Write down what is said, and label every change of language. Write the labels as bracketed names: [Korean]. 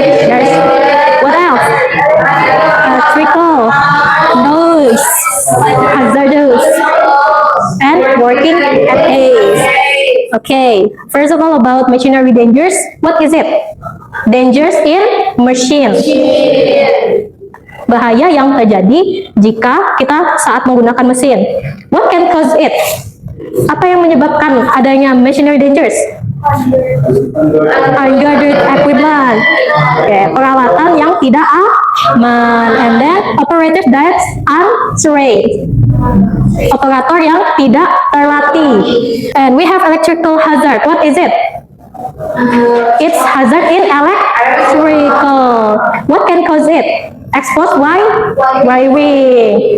[English] There's what else? Electrical, noise, hazardous, and working at haze. Okay, first of all about machinery dangers. What is it? Dangers in machine. [Indonesian] Bahaya yang terjadi jika kita saat menggunakan mesin. [English] What can cause it? [Indonesian] Apa yang menyebabkan adanya machinery dangers? [English] Unguarded equipment. [Indonesian] Okay, peralatan yang tidak aman. [English] And then operator that's untrained. [Indonesian] Operator yang tidak terlatih. [English] And we have electrical hazard. What is it? It's hazard in electrical. What can cause it? Exposed wiring.